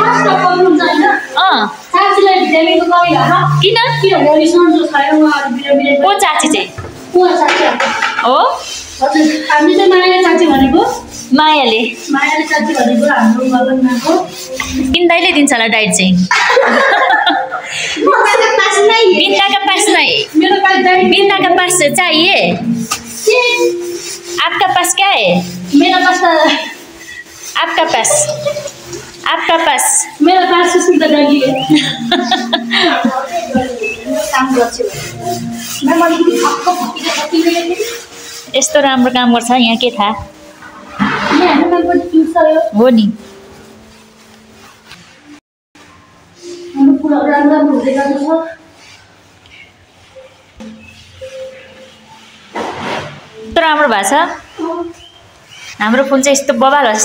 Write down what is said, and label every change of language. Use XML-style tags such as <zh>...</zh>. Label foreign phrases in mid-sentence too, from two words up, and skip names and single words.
<ne>किन? को चाची चाहिँ हो? मायाले बिन्दाले दिन्छ होला डाइट चाहिँ।</ne> <hi>बिंदा का पास नहीं, बिंदा का पास चाहिए। आपका पास क्या है? मेरा पास आपका पास मेरा पास सुस्मिता डाली है।</hi> <ne>यस्तो राम्रो काम गर्छ यहाँ के थाहा हो नि। राम्रो भएको छ हाम्रो फुल चाहिँ यस्तो बबाल छ।</ne>